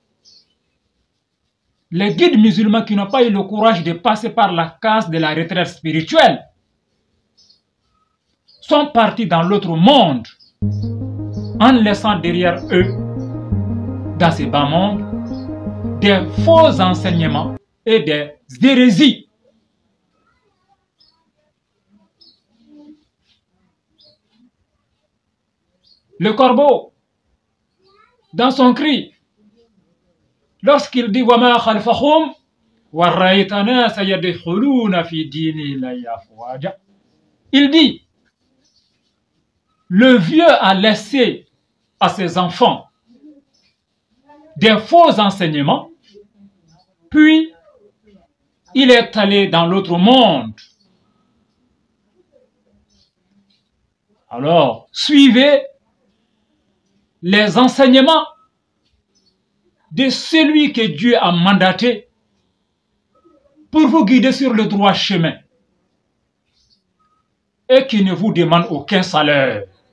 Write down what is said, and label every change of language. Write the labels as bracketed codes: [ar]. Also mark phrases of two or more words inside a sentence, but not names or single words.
[fr] les guides musulmans qui n'ont pas eu le courage de passer par la case de la retraite spirituelle, sont partis dans l'autre monde en laissant derrière eux, dans ces bas mondes, des faux enseignements et des hérésies. Le corbeau, dans son cri, lorsqu'il dit [ar] وما خلفهم ورأيت الناس يدخلون في دين الله أفواجا, [fr] il dit, le vieux a laissé à ses enfants des faux enseignements, puis il est allé dans l'autre monde. Alors, suivez les enseignements de celui que Dieu a mandaté pour vous guider sur le droit chemin et qui ne vous demande aucun salaire.